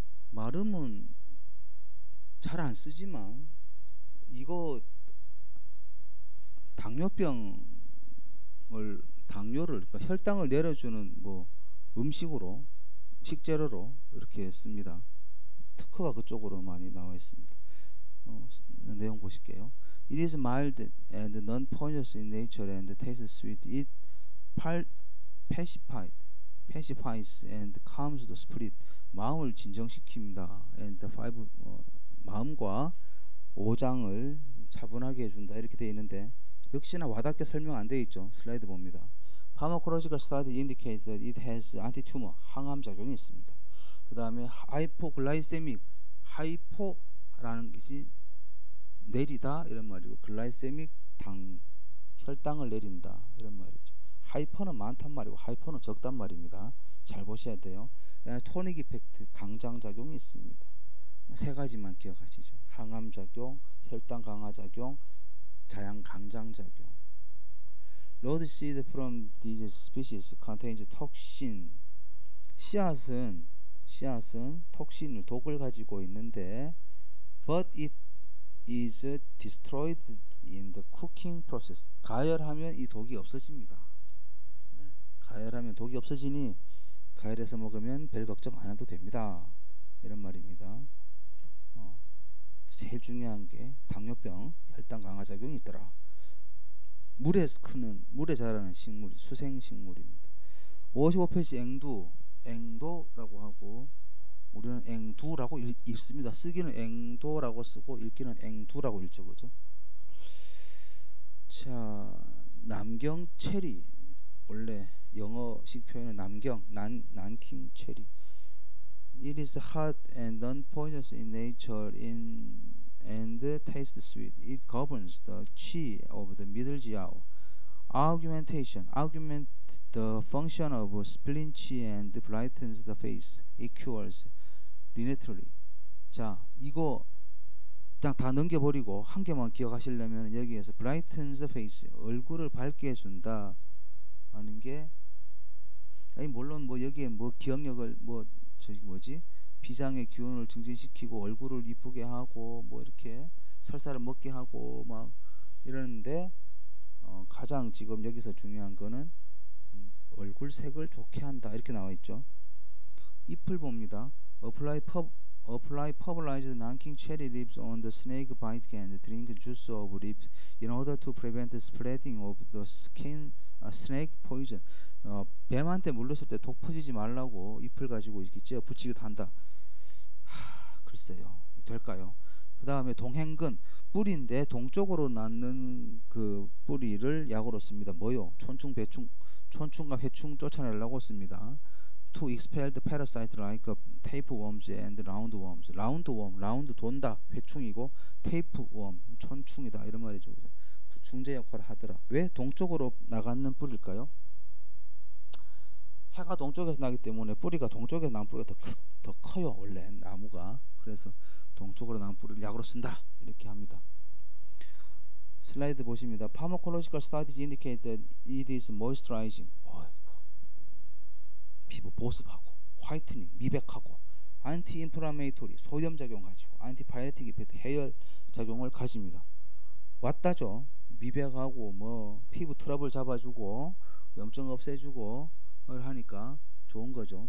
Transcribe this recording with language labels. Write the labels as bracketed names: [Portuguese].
[Korean] 마름은 잘 안 쓰지만 이거 당뇨를 그러니까 혈당을 내려주는 뭐 음식으로 식재료로 이렇게 씁니다. 특허가 그쪽으로 많이 나와 있습니다. 내용 보실게요. [English] It is mild and non-poisonous in nature and tastes sweet. It pacifies and calms the spirit. [Korean] 마음을 진정시킵니다. And 마음과 오장을 차분하게 해준다 이렇게 되어 있는데 역시나 와닿게 설명 안 되어 있죠. 슬라이드 봅니다. [English] Pharmacological study indicates that it has anti-tumor [Korean] 항암 작용이 있습니다. 그 다음에 hypoglycemic 하이포라는 것이 내리다 이런 말이고 글라이세믹 혈당을 내린다 이런 말이죠. 하이퍼는 많단 말이고 하이퍼는 적단 말입니다. 잘 보셔야 돼요. 토닉 이펙트 강장 작용이 있습니다. 세 가지만 기억하시죠. 항암 작용, 혈당 강화 작용, 자양 강장 작용. [English] Road seed from these species contains toxin. [Korean] 씨앗은 톡신을 독을 가지고 있는데 [English] but it is destroyed in the cooking process. [Korean] 가열하면 이 독이 없어집니다. 가열하면 독이 없어지니 가열해서 먹으면 별 걱정 안 해도 됩니다. 이런 말입니다. 제일 중요한 게 당뇨병 혈당 강화 작용이 있더라. 물에 크는 물에 자라는 식물 수생 식물입니다. 55페이지 앵도라고 하고 우리는 앵두라고 읽습니다. 쓰기는 앵도라고 쓰고 읽기는 앵두라고 읽죠. 그죠? 자, 남경 체리. 원래 영어식 표현은 난킹 체리. [English] It is hot and non-poisonous in nature and tastes sweet. It governs the qi of the middle jiao. Argument the function of spleen qi and brightens the face. It cures literally. [Korean] 자, 이거 다 넘겨버리고 한 개만 기억하시려면 여기에서 [English] brightens the face [Korean] 얼굴을 밝게 해준다 하는 게 아니 물론 뭐 여기에 뭐 기억력을 뭐 저기 뭐지 비장의 기운을 증진시키고 얼굴을 이쁘게 하고 뭐 이렇게 설사를 먹게 하고 막 이러는데 가장 지금 여기서 중요한 거는 얼굴 색을 좋게 한다 이렇게 나와 있죠. 잎을 봅니다. [English] Apply pulverized nanking cherry leaves on the snake bite and drink juice of leaves in order to prevent the spreading of the snake poison. [Korean] 뱀한테 물렸을 때 독 퍼지지 말라고 잎을 가지고 이렇게 찌어 붙이기도 한다. 글쎄요, 될까요? 그 다음에 동행근 뿌리인데 동쪽으로 낳는 그 뿌리를 약으로 씁니다. 뭐요? 촌충과 회충 쫓아내려고 씁니다. [English] To expel the parasite like tapeworms and roundworms. [Korean] 라운드 돈다 회충이고 tapeworm 촌충이다 이런 말이죠. 구충제 역할을 하더라. 왜 동쪽으로 나가는 뿌리일까요? 해가 동쪽에서 나기 때문에 뿌리가 동쪽에서 난 뿌리가 더 커요. 원래 나무가. 그래서 동쪽으로 난 뿌리를 약으로 쓴다 이렇게 합니다. 슬라이드 보십니다. [English] Pharmacological studies indicate that it is moisturizing. [Korean] 피부 보습하고, 화이트닝, 미백하고, 안티인플라메이토리, 소염 작용 가지고, 안티파이레틱 이펙트, 해열 작용을 가집니다. 왔다죠. 미백하고 뭐 피부 트러블 잡아주고 염증 없애주고 하니까 좋은 거죠.